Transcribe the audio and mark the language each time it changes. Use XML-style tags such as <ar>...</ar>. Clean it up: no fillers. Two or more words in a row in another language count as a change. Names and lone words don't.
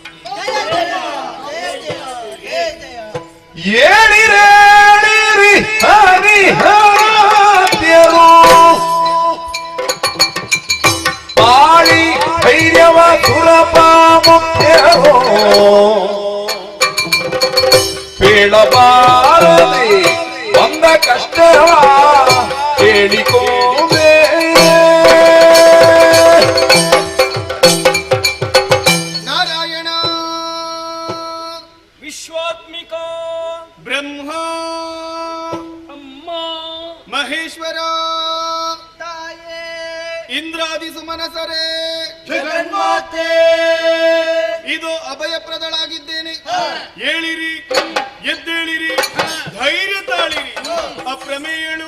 <kn>ಏಳಿರೇಳಿರಿ ಹರಿಹರಾತ್ಯರು ಪಾಳಿ ಧೈರ್ಯವ ಸುರಪ ಮುಖ್ಯರೋ ಪೇಳಬಾರದೆ ಬಂದ ಕಷ್ಟವ ಹೇಳಿಕೋಬೇ ನಾರಾಯಣ ವಿಶ್ವಾತ್ಮಿಕ ಬ್ರಹ್ಮ ಅಮ್ಮ ಮಹೇಶ್ವರ ತಾಯೇ ಇಂದ್ರಾದಿ ಸುಮನಸರೇ ಜಗನ್ಮಾತೆ ಇದು ಅಭಯಪ್ರದಳಾಗಿದ್ದೇನೆ ಏಳಿರಿ ಎದ್ದೇಳಿರಿ ಧೈರ್ಯ ತಾಳಿರಿ ಅಪ್ರಮೇಯಳು</kn>